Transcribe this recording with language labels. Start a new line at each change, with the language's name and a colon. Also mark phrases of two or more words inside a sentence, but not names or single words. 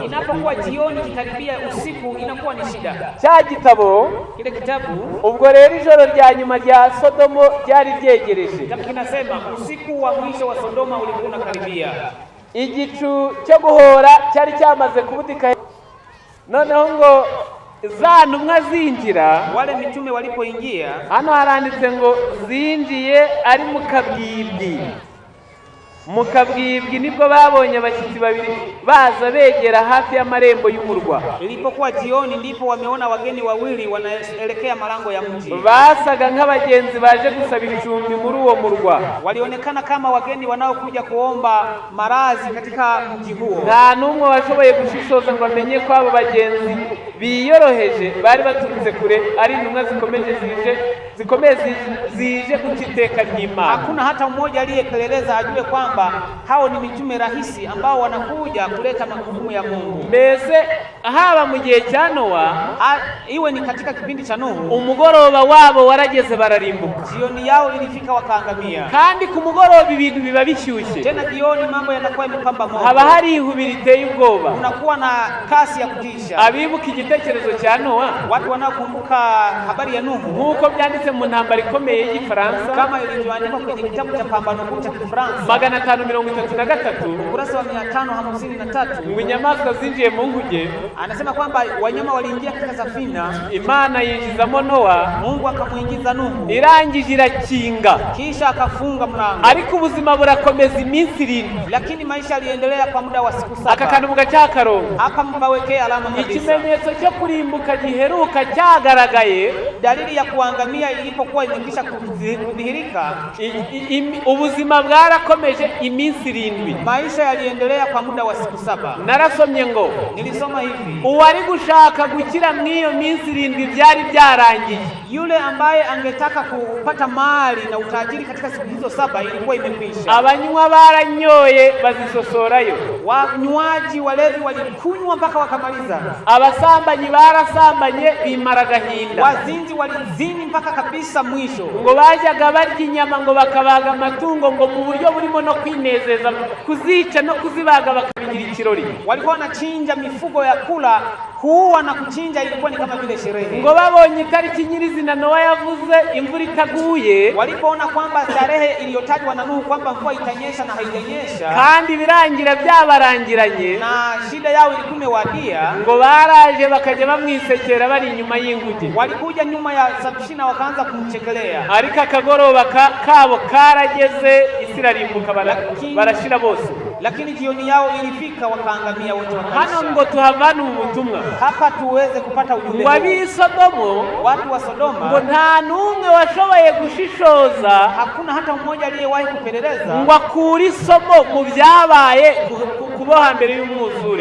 Swahili: Inapokuwa jioni kikaribia usiku inakuwa ni shida.
Kinyarwanda: Cya gitabo,
Swahili: kile kitabu,
Kinyarwanda: ubwo rero ijoro rya nyuma rya Sodomo ryari ryegereje.
Swahili: Kitabu kinasema usiku wa mwisho wa Sodoma ulikuwa unakaribia.
Kinyarwanda: Igicu cyo guhora cyari cyamaze kubudika. Noneho ngo za ntumwa zinjira,
Swahili: wale mitume walipoingia,
Kinyarwanda: hano haranditse ngo zinjiye ari mu kabwibwi. Mu kabwibwi nibwo babonye abashyitsi babiri baza begera hafi y'amarembo y'umurwa.
Swahili: Ilipokuwa jioni ndipo wameona wageni wawili wanaelekea malango ya mji.
Kinyarwanda: Basaga nk'abagenzi baje gusaba icumbi muri uwo murwa.
Swahili: Walionekana kama wageni wanaokuja kuomba marazi katika mji huo.
Kinyarwanda: Nta numwe washoboye gushishoza ngo amenye ko abo bagenzi biyoroheje bari baturutse kure ari intumwa zikomeye zije kutiteka ry'Imana.
Swahili: Hakuna hata mmoja aliyepeleleza ajue kwamba hao ni mitume rahisi ambao wanakuja kuleta mahukumu ya Mungu.
Kinyarwanda: Mbese haba mu gihe cya Noa,
Swahili: iwe ni katika kipindi cha Nuhu,
Kinyarwanda: umugoroba wabo warageze bararimbuka.
Swahili: Jioni yao ilifika wakaangamia.
Kinyarwanda: Kandi ku mugoroba ibintu biba bishyushye.
Swahili: Tena jioni mambo yanakuwa yamepamba moto.
Kinyarwanda: Haba hari ihubiri iteye ubwoba.
Swahili: Unakuwa na kasi ya kutisha.
Kinyarwanda: Abibuka igitekerezo cya Noa,
Swahili: watu wanakumbuka habari ya Nuhu,
Kinyarwanda: nkuko byanditse mu ntambara ikomeye y'Igifaransa,
Swahili: kama ilivyoandikwa kwenye kitabu cha Pambano Kuu cha Kifaransa 533,
Kinyarwanda: ukurasa wa 553, ngo inyamaswa zinjiye mu nguge.
Swahili: Anasema kwamba wanyama waliingia katika safina,
Kinyarwanda: Imana yinjizamo Noa,
Swahili: Mungu akamuingiza Nuhu,
Kinyarwanda: irangije irakinga,
Swahili: kisha akafunga mlango.
Kinyarwanda: Ariko ubuzima burakomeza iminsi 7,
Swahili: lakini maisha yaliendelea kwa muda wa siku 7. Akakanu mugacakarongo akampawekea alama kabisa.
Kinyarwanda: Ikimenyetso cyo kurimbuka giheruka cyagaragaye,
Swahili: dalili ya kuangamia ilipokuwa imekisha kudhihirika.
Kinyarwanda: Ubuzima bwarakomeje byakomeje iminsi 7.
Swahili: Maisha yaliendelea kwa muda wa siku 7.
Kinyarwanda: Narasomye ngo
Swahili: Nilisoma hivi,
Kinyarwanda: uwari gushaka gukira mw'iyo minsi 7 byari byarangiye.
Swahili: yule ambaye angetaka kupata mali na utajiri katika siku hizo 7 ilikuwa imekwisha.
Kinyarwanda: Abanywa baranyoye bazisosorayo,
Swahili: Wanywaji walevi walikunywa mpaka wakamaliza.
Kinyarwanda: abasambanyi barasambanye bimara gahinda,
Swahili: Wazinzi walizini mpaka kabisa mwisho.
Kinyarwanda: ngo bajyaga barya inyama ngo bakabaga amatungo ngo mu buryo burimo no kwinezeza, kuzica no kuzibaga bakabigira ikirori.
Swahili: Walikuwa wanachinja mifugo ya kula, kuua na kuchinja ilikuwa ni kama vile sherehe.
Kinyarwanda: Ngo babonye itariki nyirizina Nowa yavuze imvura itaguye,
Swahili: Walipoona kwamba tarehe iliyotajwa na Nuhu kwamba mvua itanyesha na haijanyesha,
Kinyarwanda: kandi birangira byabarangiranye,
Swahili: na shida yao ilikuwa imewadia,
Kinyarwanda: ngo baraje bakajya bamwisekera bari inyuma y'inguge.
Swahili: walikuja nyuma ya Safina wakaanza kumchekelea.
Kinyarwanda: Ariko akagoroba kabo karageze, isi irarimbuka barashira bose.
Swahili: Lakini jioni yao ilifika wakaangamia wote
Kinyarwanda: Hano
Swahili: wakaisha.
Kinyarwanda: ngo tuhavana ubutumwa
Swahili: Hapa tuweze kupata ujumbe
Kinyarwanda: ngo
Swahili: huu.
Kinyarwanda: ab'isodomo
Swahili: Watu wa
Kinyarwanda: ngo
Swahili: Sodoma,
Kinyarwanda: nta n'umwe washoboye gushishoza
Swahili: hakuna hata mmoja aliyewahi kupeleleza
Kinyarwanda: ngo akure isomo mu byabaye kuboha mbere y'umwuzure.